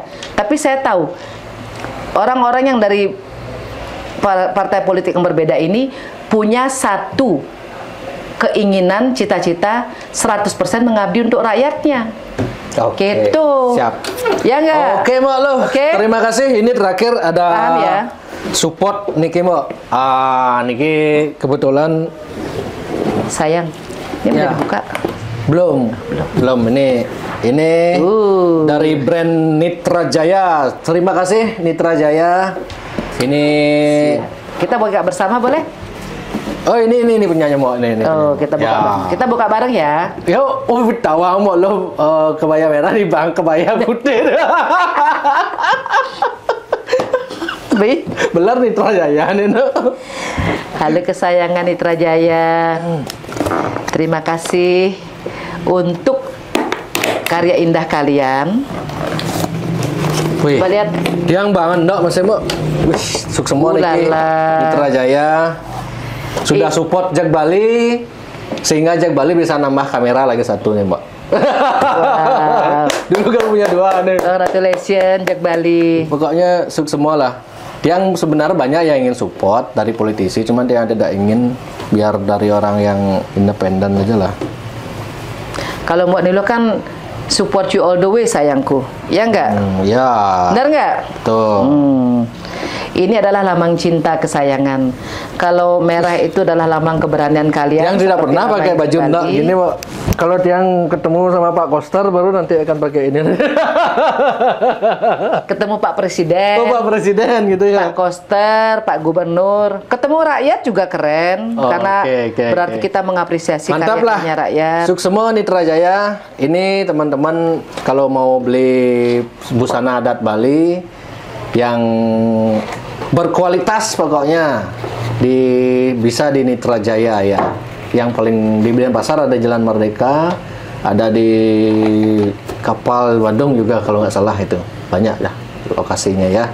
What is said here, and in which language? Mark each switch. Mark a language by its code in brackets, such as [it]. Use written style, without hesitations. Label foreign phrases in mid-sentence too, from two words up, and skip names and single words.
[id] Tapi saya tahu orang-orang yang dari partai politik yang berbeda ini punya satu keinginan, cita-cita 100% mengabdi untuk rakyatnya. Oke. Gitu. Siap. Ya enggak? Oke, Mbak Lo. Oke. Terima kasih. Ini terakhir ada Paham ya? support niki, Mbak. Niki kebetulan Sayang. Ini Ya. udah dibuka. Belum. Ini dari brand Nitra Jaya. Terima kasih Nitra Jaya. Ini Kita buka bersama boleh? Oh, ini punyanya Mbak. Ini. Oh, kita buka. Ya. Kita buka bareng ya. Yo, tahu Mbak Lo kebaya merah di bang kebaya putih. Belar Nitra Jaya nih. Halo kesayangan Nitra Jaya. Terima kasih untuk karya indah kalian. Wih, Coba lihat. yang banget Ndok Mas Mbak. Wih, sukses semua nih. Nitra Jaya sudah support Jak Bali sehingga Jak Bali bisa nambah kamera lagi satu nih, Mbak. Wow. Dulu kan punya 2 nih. [en] Congratulations Jak Bali. [id] Pokoknya sukses semua lah. Yang sebenarnya banyak yang ingin support dari politisi, cuman yang tidak ingin biar dari orang yang independen aja lah. Kalau Mbak Nilo kan [en] support you all the way [id] sayangku. Ya enggak? Ya. Benar enggak? Tuh. Ini adalah lambang cinta kesayangan. Kalau merah itu adalah lambang keberanian kalian. Yang tidak seperti pernah apa pakai yang baju Bali. Ndok gini, Mbak. Kalau yang ketemu sama Pak Koster baru nanti akan pakai ini. Ketemu Pak Presiden. Oh, Pak Presiden gitu ya. Pak Koster, Pak Gubernur, ketemu rakyat juga keren karena berarti kita mengapresiasi Mantap lah. karya rakyat. Sukses semua Nitra Jaya. Ini teman-teman kalau mau beli busana adat Bali yang berkualitas pokoknya bisa di Nitra Jaya ya. Yang paling di Denpasar ada Jalan Merdeka, ada di Kapal Badung juga kalau nggak salah itu. Banyak lah lokasinya ya.